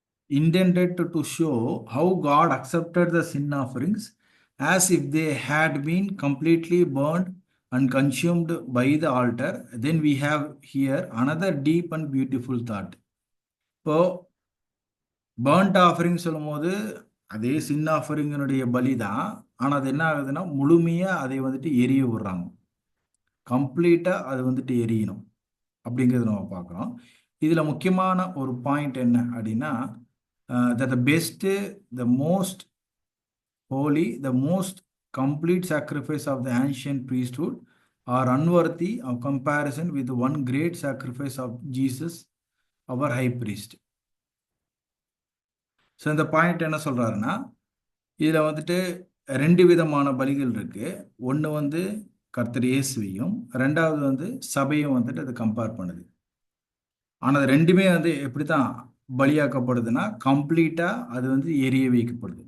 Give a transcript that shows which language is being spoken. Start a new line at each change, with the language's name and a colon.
English: Intended to show how God accepted the sin offerings as if they had been completely burned and consumed by the altar. Then we have here another deep and beautiful thought.
Tamil: இப்போ burnt offering சொல்லும் போது அதே சின் ஆஃபரிங்கினுடைய பலி தான். ஆனால் அது என்ன ஆகுதுன்னா முழுமையாக அதை வந்துட்டு எரிய விடுறாங்க. கம்ப்ளீட்டாக அது வந்துட்டு எரியணும் அப்படிங்கிறது நம்ம பார்க்குறோம். இதில் முக்கியமான ஒரு பாயிண்ட் என்ன அப்படின்னா,
English: that the best, the most holy, the most complete sacrifice of the ancient priesthood are unworthy of comparison with the one great sacrifice of Jesus, our high priest.
Tamil: So இந்த பாயிண்ட் என்ன சொல்கிறாருன்னா, இதில் வந்துட்டு ரெண்டு விதமான பலிகள் இருக்குது. ஒன்று வந்து கர்த்தர் இயேசுவையும், ரெண்டாவது வந்து சபையும் வந்துட்டு அது கம்பேர் பண்ணுது. ஆனால் அது ரெண்டுமே வந்து எப்படி தான் பலியாக்கப்படுதுன்னா, கம்ப்ளீட்டாக அது வந்து எரிய வைக்கப்படுது.